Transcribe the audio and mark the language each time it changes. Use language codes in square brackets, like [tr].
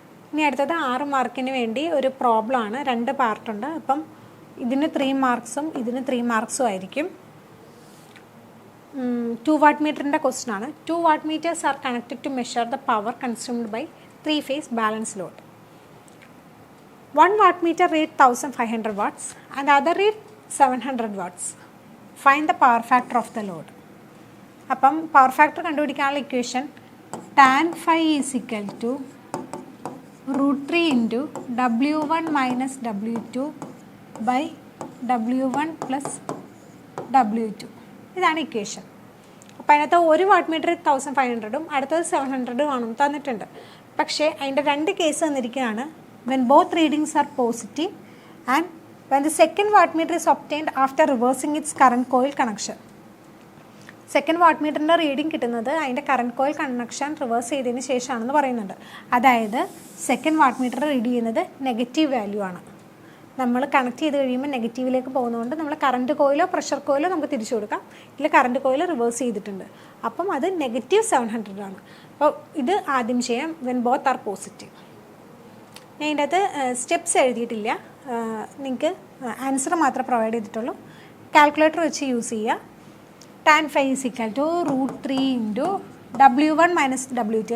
[ml] ഇനി അടുത്തത് 6 മാർക്കിന് വേണ്ടി ഒരു പ്രോബ്ലമാണ്. 2 പാർട്ടുണ്ട്. അപ്പം ഇതിന് 3 മാർക്സും ഇതിന് 3 മാർക്സും ആയിരിക്കും. 2 വാട്ട് മീറ്ററിൻ്റെ ക്വസ്റ്റ്യൻ ആണ്. [en] 2 watt meters are connected to measure the power consumed by 3 phase balance load. 1 watt meter read 1500 watts and other read 700 watts. Find the power factor of the load. [ml] അപ്പം പവർ ഫാക്ടർ കണ്ടുപിടിക്കാനുള്ള equation [en] tan phi is equal to √3 into W1 minus W2 by W1 plus W2. [ml] ഇതാണ് equation. അപ്പോൾ അതിനകത്ത് 1 watt meter 1500ഉം അടുത്തത് 700ഉം ആണെന്ന് തന്നിട്ടുണ്ട്. പക്ഷേ അതിൻ്റെ 2 കേസ് തന്നിരിക്കുകയാണ്. [en] When both readings are positive and when the second wattmeter is obtained after reversing its current coil connection. [ml] Second what മീറ്ററിൻ്റെ റീഡിങ് കിട്ടുന്നത് അതിൻ്റെ കറണ്ട് കോയിൽ കണക്ഷൻ റിവേഴ്സ് ചെയ്തതിന് ശേഷമാണെന്ന് പറയുന്നുണ്ട്. അതായത് സെക്കൻഡ് വാട്ട് മീറ്റർ റീഡ് ചെയ്യുന്നത് നെഗറ്റീവ് വാല്യൂ ആണ്. നമ്മൾ connect ചെയ്ത് കഴിയുമ്പോൾ നെഗറ്റീവിലേക്ക് പോകുന്നതുകൊണ്ട് നമ്മൾ കറണ്ട് കോയിലോ പ്രഷർ കോയിലോ നമുക്ക് തിരിച്ചു കൊടുക്കാം. ഇതിൽ കറണ്ട് കോയിൽ റിവേഴ്സ് ചെയ്തിട്ടുണ്ട്, അപ്പം അത് -700 ആണ്. അപ്പോൾ ഇത് ആദ്യം ചെയ്യാം [en] When both are positive. [ml] ഞാൻ ഇതിൻ്റെ അകത്ത് സ്റ്റെപ്സ് എഴുതിയിട്ടില്ല, നിങ്ങൾക്ക് ആൻസർ മാത്രമേ പ്രൊവൈഡ് ചെയ്തിട്ടുള്ളൂ. കാൽക്കുലേറ്റർ വെച്ച് യൂസ് ചെയ്യുക. [en] tan phi is equal to √3 into W1 minus W2.